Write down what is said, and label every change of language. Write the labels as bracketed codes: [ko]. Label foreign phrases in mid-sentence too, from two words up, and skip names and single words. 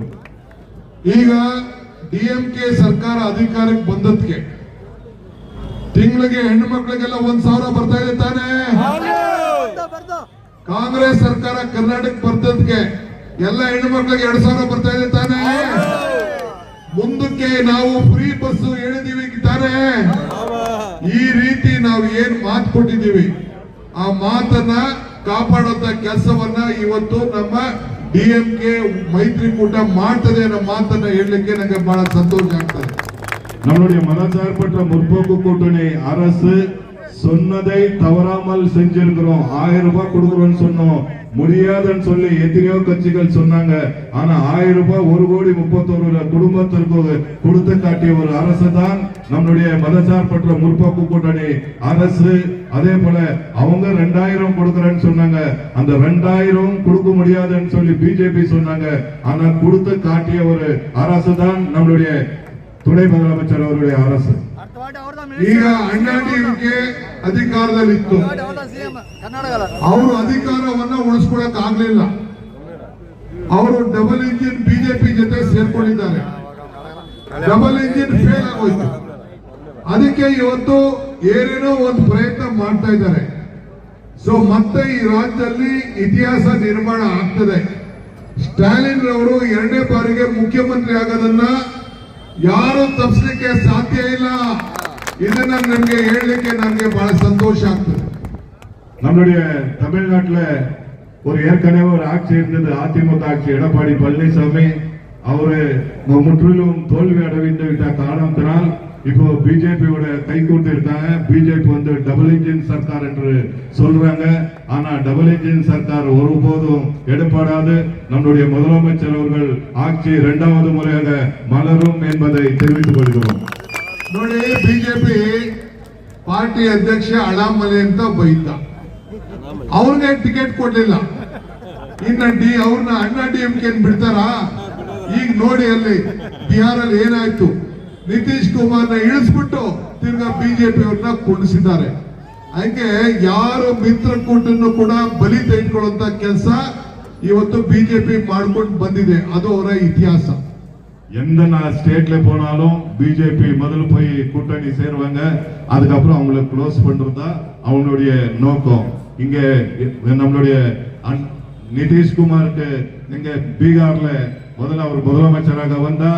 [kn] ಈಗ ಡಿಎಂಕೆ ಸರ್ಕಾರ ಅಧಿಕಾರಕ್ಕೆ ಬಂದದ್ಕೆ ತಿಂಗಳಿಗೆ ಹೆಣ್ಣು ಮಕ್ಕಳಿಗೆಲ್ಲ 1000 ಬರ್ತಾ ಇದೆ ತಾನೇ. ಕಾಂಗ್ರೆಸ್ ಸರ್ಕಾರ ಕರ್ನಾಟಕ ಬರ್ತದಕ್ಕೆ ಎಲ್ಲ ಹೆಣ್ಣು ಮಕ್ಕಳಿಗೆ 2000 ಬರ್ತಾ ಇದೆ ತಾನೇ. ಮುಂದಕ್ಕೆ ನಾವು [en] free bus [kn] ಹೇಳಿದೀವಿ ತಾನೇ. ಈ ರೀತಿ ನಾವು ಏನ್ ಮಾತು ಕೊಟ್ಟಿದ್ದೀವಿ ಆ ಮಾತನ್ನ ಕಾಪಾಡುವಂತ ಕೆಲಸವನ್ನ ಇವತ್ತು ನಮ್ಮ ಡಿಎಂಕೆ ಮೈತ್ರಿಕೂಟ ಮಾಡ್ತದೆ ಅನ್ನೋ ಮಾತನ್ನ ಹೇಳಲಿಕ್ಕೆ ನನಗೆ ಬಹಳ ಸಂತೋಷ ಆಗ್ತದೆ. [ta] நம்முடைய மதசார்பற்ற முற்போக்கு கூட்டணி அரசு சொன்னதை தவறாமல் செஞ்சிருக்கிறோம். 1000 ரூபாய் கொடுக்கிறோம்னு சொன்னோம், முடியாதுன்னு சொல்லி எத்தனையோ கட்சிகள் சொன்னாங்க. ஆனா 1000 ரூபாய் 1,31,00,000 குடும்பத்திற்கு கொடுத்து காட்டிய ஒரு அரசு தான் நம்முடைய மதசார்பற்ற முற்போக்கு கூட்டணி அரசு. அதே போல அவங்க 2000 கொடுக்கறேன்னு சொன்னாங்க, அந்த 2000 கொடுக்க முடியாதுன்னு சொல்லி பிஜேபி சொன்னாங்க. ஆனா கொடுத்து காட்டிய ஒரு அரசு தான் நம்மளுடைய துணை முதலமைச்சர் அவருடைய அரசு. [kn] ಈಗ ಅಣ್ಣಾ ಡಿಎಂಕೆ ಅಧಿಕಾರದಲ್ಲಿತ್ತು, ಅವರು ಅಧಿಕಾರವನ್ನ ಉಳಿಸ್ಕೊಳಕ್ ಆಗ್ಲಿಲ್ಲ. ಅವರು [en] double engine [kn] ಬಿಜೆಪಿ ಜೊತೆ ಸೇರ್ಕೊಂಡಿದ್ದಾರೆ. [en] double engine fail [kn] ಆಗೋಯ್ತು. ಅದಕ್ಕೆ ಇವತ್ತು ಏನೇನೋ ಒಂದು ಪ್ರಯತ್ನ ಮಾಡ್ತಾ ಇದ್ದಾರೆ. ಸೊ ಮತ್ತೆ ಈ ರಾಜ್ಯದಲ್ಲಿ ಇತಿಹಾಸ ನಿರ್ಮಾಣ ಆಗ್ತದೆ. ಸ್ಟಾಲಿನ್ ರವರು 2ನೇ ಬಾರಿಗೆ ಮುಖ್ಯಮಂತ್ರಿ ಆಗೋದನ್ನ ಯಾರು ತಪ್ಪಿಸಲಿಕ್ಕೆ ಸಾಧ್ಯ ಇಲ್ಲ. ಇದನ್ನ ನಿಮ್ಗೆ ಹೇಳಲಿಕ್ಕೆ ನನಗೆ ಬಹಳ சந்தோஷ ಆಗ್ತದೆ. [ta] நம்மளுடைய தமிழ்நாட்டுல ஒரு ஏற்கனவே ஒரு ஆட்சி இருந்தது, அதிமுக ஆட்சி. எடப்பாடி பழனிசாமி அவரு முற்றிலும் தோல்வி அடைந்து விட்ட காரணத்தினால் இப்போ பிஜேபியோட கை கூட்டு இருக்காங்க. பிஜேபி வந்து [en] double engine [ta] சர்க்கார் என்று சொல்றாங்க. ஆனா [en] double engine [ta] சர்க்கார் ஒருபோதும் எடுபடாது. நம்முடைய முதலமைச்சர் அவர்கள் ஆட்சி 2வது முறையாக மலரும் என்பதை தெரிவித்துக் கொள்கிறோம். [kn] ನೋಡಿ, ಬಿಜೆಪಿ ಪಾರ್ಟಿ ಅಧ್ಯಕ್ಷ ಅಳಾಮಲೆ ಅಂತ ಬೈತ, ಅವ್ರಿಗೆ ಟಿಕೆಟ್ ಕೊಡ್ಲಿಲ್ಲ. ಅವ್ರನ್ನ ಅಣ್ಣಾ ಡಿಎಂಕೆ ಬಿಡ್ತಾರ? ಈಗ ನೋಡಿ ಅಲ್ಲಿ ಬಿಹಾರಲ್ಲಿ ಏನಾಯ್ತು, ನಿತೀಶ್ ಕುಮಾರ್ನ ಇಳಿಸ್ಬಿಟ್ಟು ತಿರ್ಗಾ ಬಿಜೆಪಿ ಅವ್ರನ್ನ ಕುಂಡಿಸಿದ್ದಾರೆ. ಹಾಗೆ ಯಾರು ಮಿತ್ರಕೂಟನ್ನು ಕೂಡ ಬಲಿ ತೆಗೆದುಕೊಳ್ಳುವಂತ ಕೆಲಸ ಇವತ್ತು ಬಿಜೆಪಿ ಮಾಡ್ಕೊಂಡು ಬಂದಿದೆ. ಅದು ಅವರ ಇತಿಹಾಸ. [ta] எந்த ஸ்டேட்ல போனாலும் பிஜேபி முதல்ல போய் கூட்டணி சேருவாங்க, அதுக்கப்புறம் அவங்களை க்ளோஸ் பண்றதா அவங்களுடைய நோக்கம். இங்க நம்மளுடைய நிதிஷ்குமாருக்கு இங்க பீகார்ல முதல்ல அவர் முதலமைச்சராக வந்தார்.